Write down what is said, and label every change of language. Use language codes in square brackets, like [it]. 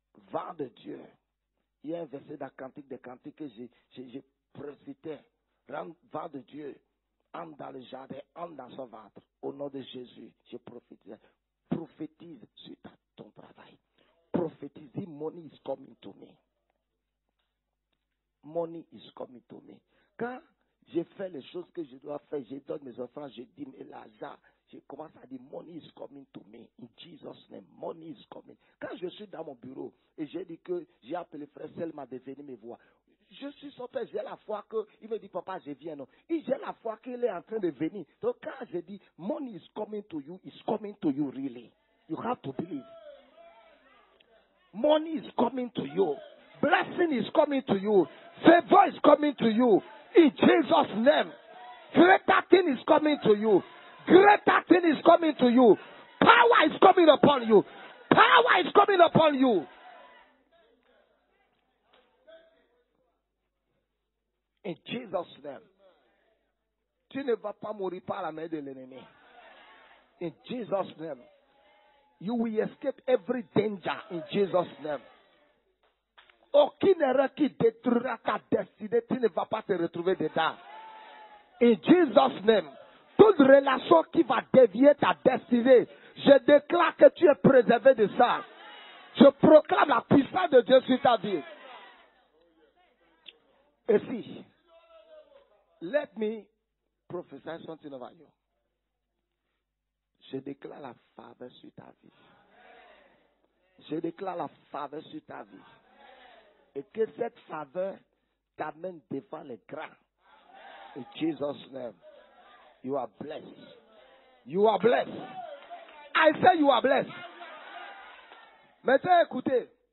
[fr] Vent de Dieu. Il y a un verset dans Cantique des Cantiques que j'ai précité. Vent de Dieu, entre dans le jardin, entre dans son ventre. Au nom de Jésus, je prophétise. Prophétise sur ton travail. Prophétise, [en] money is coming to me. Money is coming to me. [fr] Quand j'ai fait les choses que je dois faire, je donne mes enfants, je dis, mais l'argent, je commence à dire, [en] money is coming to me. In Jesus' name, money is coming. [fr] Quand je suis dans mon bureau et j'ai dit que j'ai appelé frère Selma de venir me voir, je suis son père, j'ai la foi qu'il me dit, papa, je viens, non. Et j'ai la foi qu'il est en train de venir. Donc quand je dis, [en] money is coming to you, it's coming to you really. You have to believe. Money is coming to you. Blessing is coming to you. Favor is coming to you. In Jesus' name. Greater thing is coming to you. Greater thing is coming to you. Power is coming upon you. Power is coming upon you. In Jesus' name. [fr] Tu ne vas pas mourir par la main de l'ennemi. [en] In Jesus' name. You will escape every danger in Jesus' name. [fr] Aucune erreur qui détruira ta destinée, tu ne vas pas te retrouver dedans. [en] In Jesus' name. [fr] Toute relation qui va dévier ta destinée, je déclare que tu es préservé de ça. Je proclame la puissance de Dieu sur ta vie. Et si, [en] let me prophesy something over you. [fr] Je déclare la faveur sur ta vie. Je déclare la faveur sur ta vie. Et que cette faveur t'amène devant les grands. [en] In Jesus' name. You are blessed. You are blessed. I say you are blessed. [fr] Maintenant, écoutez.